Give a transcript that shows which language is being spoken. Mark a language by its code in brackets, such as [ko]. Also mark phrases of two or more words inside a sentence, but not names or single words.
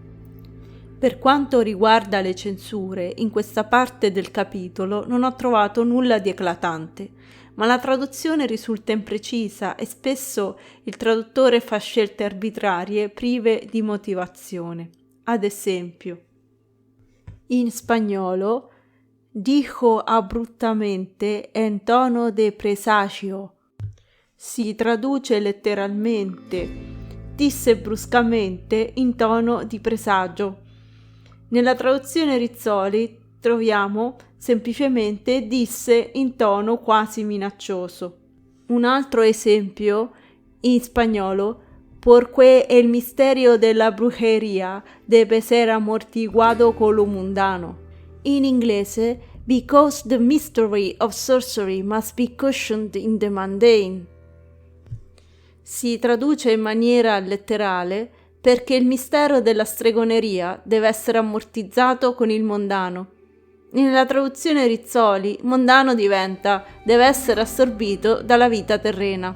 [it] Per quanto riguarda le censure, in questa parte del capitolo non ho trovato nulla di eclatante, ma la traduzione risulta imprecisa e spesso il traduttore fa scelte arbitrarie prive di motivazione. Ad esempio, in spagnolo [es] dijo abruptamente en tono de presagio. [it] Si traduce letteralmente disse bruscamente in tono di presagio. Nella traduzione Rizzoli troviamo semplicemente disse in tono quasi minaccioso. Un altro esempio in spagnolo, [es] porque el misterio de la brujería debe ser amortiguado con lo mundano. [it] In inglese, [en] because the mystery of sorcery must be cushioned in the mundane. [it] Si traduce in maniera letterale perché il mistero della stregoneria deve essere ammortizzato con il mondano. Nella traduzione Rizzoli, mondano diventa deve essere assorbito dalla vita terrena.